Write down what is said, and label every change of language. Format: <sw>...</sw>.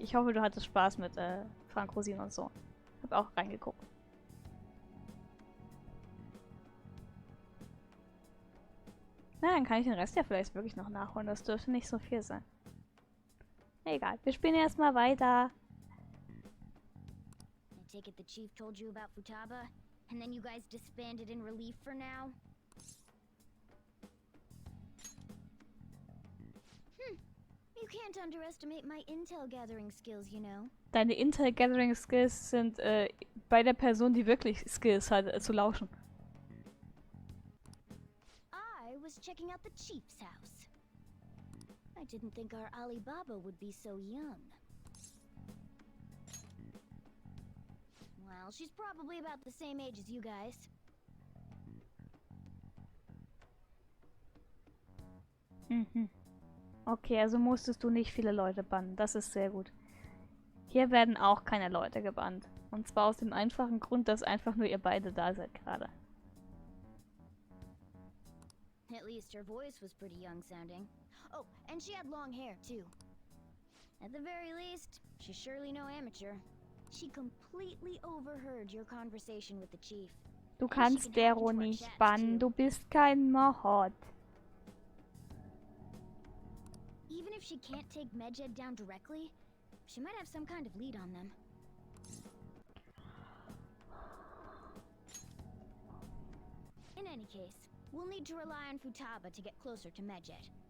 <de>Ich hoffe, du hattest Spaß mit Frank Rosin und so. Hab auch reingeguckt. Na, dann kann ich den Rest ja vielleicht wirklich noch nachholen. Das dürfte nicht so viel sein. Egal, wir spielen erstmal weiter.</de> <en>I take it the chief told you about Futaba, and then you guys disbanded in relief for now? You can't underestimate my intel gathering skills, you know.</en> <de>Deine</de> <en>Intel Gathering Skills</en> <de>sind bei der Person, die wirklich Skills hat, zu lauschen.</de> <en>I was checking out the chief's house. I didn't think our Alibaba would be so young. Well, she's probably about the same age as you guys. Mhm.</en> <de>Okay, also musstest du nicht viele Leute bannen. Das ist sehr gut. Hier werden auch keine Leute gebannt. Und zwar aus dem einfachen Grund, dass einfach nur ihr beide da seid gerade.</de> <en>At least her voice was pretty young sounding. Oh, and she had long hair, too. At the very least, she's surely no amateur. She completely overheard your conversation with the chief.</en> <de>Du kannst Dero nicht bannen, du bist kein Mohod.</de> <en>Even if she can't take Medjed down directly, she might have some kind of lead on them. In any case, we'll need to rely on Futaba to get closer to Medjed.</en>